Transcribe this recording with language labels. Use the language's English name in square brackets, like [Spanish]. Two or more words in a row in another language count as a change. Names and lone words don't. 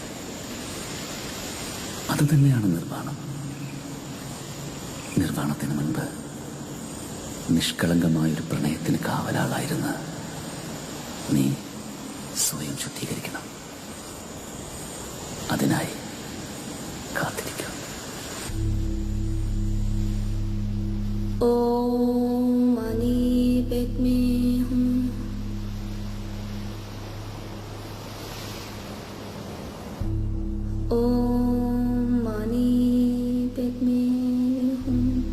[Malayalam] അതുതന്നെയാണ് നിർവ്വാണം. നിർവ്വാണത്തിന് മുൻപ് നിഷ്കളങ്കമായൊരു പ്രണയത്തിന് കാവലാളായിരുന്ന നീ സ്വയം ശുദ്ധീകരിക്കണം. അതിനായി കാത്തിരിക്കും. [Sanskrit] ओम मणि पेद्मे हूँ। ओम मणि पेद्मे हूँ।